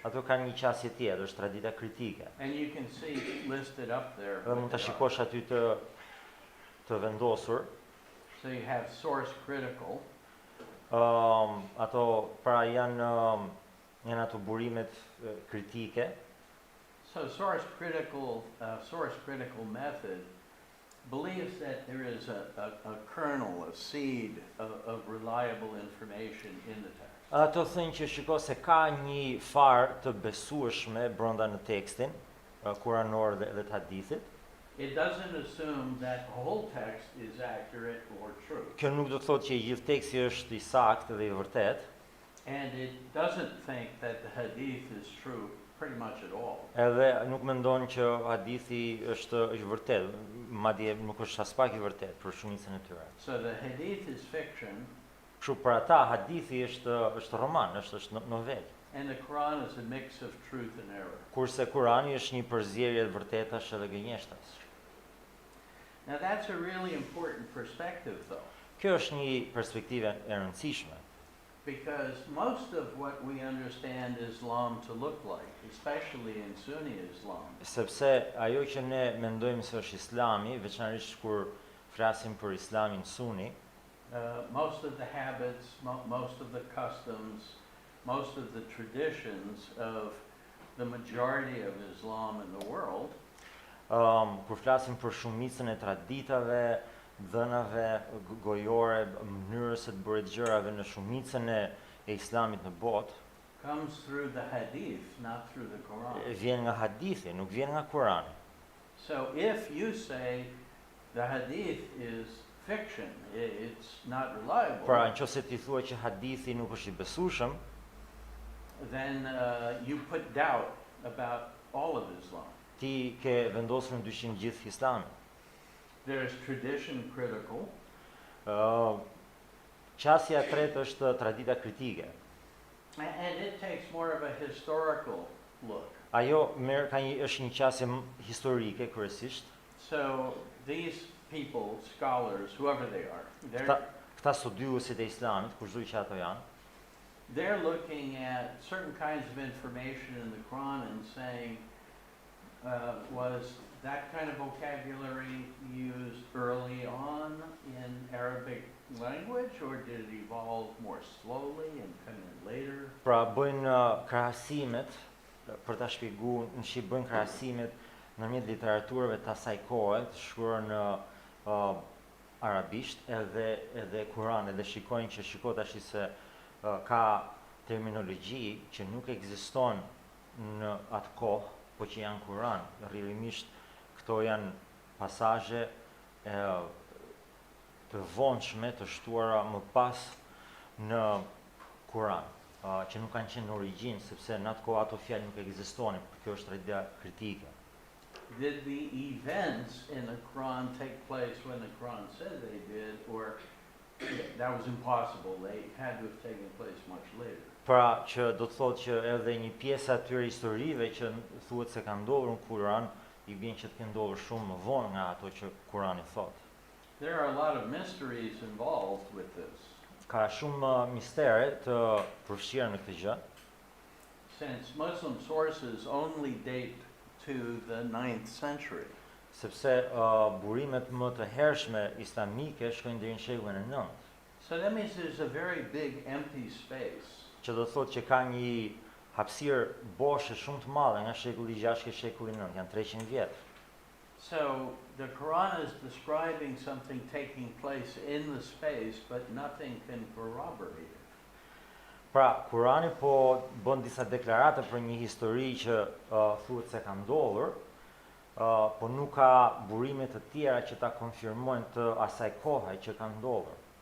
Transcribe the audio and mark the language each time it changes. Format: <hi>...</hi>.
<sq>Ato kanë një qasje tjetër, është tradita kritike.</sq> <en>And you can see listed up there.</en> <sq>Dhe mund ta</sq> <en>what they are.</en> <sq>shikosh aty të vendosur.</sq> <en>So you have source critical,</en> <sq>Ato pra janë ato burimet kritike.</sq> <en>so source critical method believes that there is a kernel, a seed of reliable information in the text.</en> <sq>Ato thënë që shiko se ka një farë të besueshme brenda në tekstin kuranor dhe të hadithit.</sq> <en>It doesn't assume that the whole text is accurate or true.</en> <sq>Kjo nuk do të thotë që i gjithë teksti është i saktë dhe i vërtet,</sq> <en>And it doesn't think that the hadith is true pretty much at all.</en> <sq>edhe nuk mendon që hadithi është i vërtet, madje nuk është as pak i vërtet për shumicën e tyre.</sq> <en>So the hadith is fiction,</en> <sq>Kështu për ata hadithi është roman, është novel.</sq> <en>and the Quran is a mix of truth and error.</en> <sq>Kurse Kurani është një përzierje e vërtetash edhe gënjeshtas.</sq> <en>Now that's a really important perspective though,</en> <sq>Kjo është një perspektivë e rëndësishme,</sq> <en>because most of what we understand Islam to look like, especially in Sunni Islam,</en> <sq>sepse ajo që ne mendojmë se është Islami, veçanërisht kur flasim për Islamin Sunni,</sq> <en>most of the habits, most of the customs, most of the traditions of the majority of Islam in the world</en> <sq>kur flasim për shumicën e traditave, dhënave gojore, mënyrës së të bërit gjërave në shumicën e Islamit në botë,</sq> <en>comes through the hadith, not through the Quran.</en> <sq>vjen nga hadithi, nuk vjen nga Kurani.</sq> <en>So if you say the hadith is fiction, it's not reliable,</en> <sq>Pra, nëse ti thua që hadithi nuk është i besueshëm,</sq> <en>then you put doubt about all of Islam.</en> <sq>ti ke vendosur në dyshim gjithë Islamin.</sq> <en>There's tradition critical,</en> <sq>Qasja e tretë është tradita kritike.</sq> <en>and it takes more of a historical look.</en> <sq>Ajo është një qasje historike kryesisht. So these people, scholars, whoever they are, Këta studiuesit e Islamit, kushdo që ato janë,</sq> <en>they're looking at certain kinds of information in the Quran and saying, was that kind of vocabulary used early on in Arabic language, or did it evolve more slowly and come in later?</en> <sq>pra bëjnë krahasimet, për ta shpjeguar, bëjnë krahasimet ndërmjet literaturave të asaj kohe, të shkruar në arabisht edhe Kur'an, edhe shikojnë që tash se ka terminologji që nuk ekziston në atë kohë, po që janë Kur'an. Rrjedhimisht këto janë pasazhe të vonshme, të shtuara më pas në Kur'an, që nuk kanë qenë në origjinë, sepse në atë kohë ato fjalë nuk ekzistonin. Kjo është tradita kritike.</sq> <en>Did the events in the Quran take place when the Quran said they did, or that was impossible? They had to have taken place much later.</en> <sq>Pra që do të thotë që edhe një pjesë atyre historive që thuhet se kanë ndodhur në Kur'an, i vjen që të kenë ndodhur shumë më vonë nga ato që Kur'ani thotë.</sq> <en>There are a lot of mysteries involved with this.</en> <sq>Ka shumë mistere të përfshira në këtë gjë,</sq> <en>Since Muslim sources only date to the 9th century,</en> <sq>sepse burimet më të hershme islamike shkojnë deri në shekullin e 9,</sq> <en>so that means there's a very big empty space.</en> <sq>që do të thotë që ka një hapësirë boshe shumë të madhe nga shekulli 6 ke shekulli 9, janë 300 vjet.</sq> <en>So the Quran is describing something taking place in the space, but nothing can corroborate it.</en> <sq>Pra, Kurani po bën disa deklarata për një histori që thuhet se ka ndodhur, po nuk ka burime të tjera që ta konfirmojnë të asaj kohe që ka ndodhur.</sq>